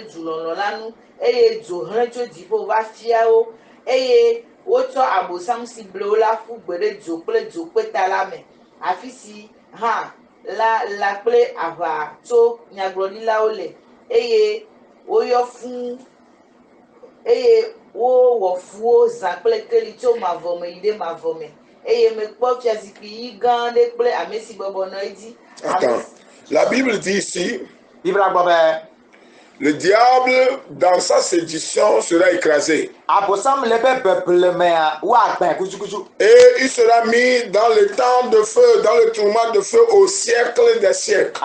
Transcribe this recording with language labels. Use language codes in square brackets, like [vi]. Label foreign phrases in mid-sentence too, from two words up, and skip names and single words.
[ee] dzulɔlɔ la nu eye dzo hlẽ tso dziƒo va fia wo eye wotsɔ abosam si ble wo la ƒu gbe ɖe dzo kple dzokpeta la me afi si hã la kple aʋa tso nyagblɔɖilawo le eye woyɔ fũu eye wowɔ fuwo zã kple keli tso mavɔ me yi ɖe mavɔ me eye mekpɔ fiazikpui ɣi gã aɖe kple ame si bɔbɔ nɔ edzi. [fr] Attends, la Bible dit ici, le diable dans sa séduction sera écrasé. Et il sera mis dans le temps de feu, dans le tourment de feu au siècle des siècles.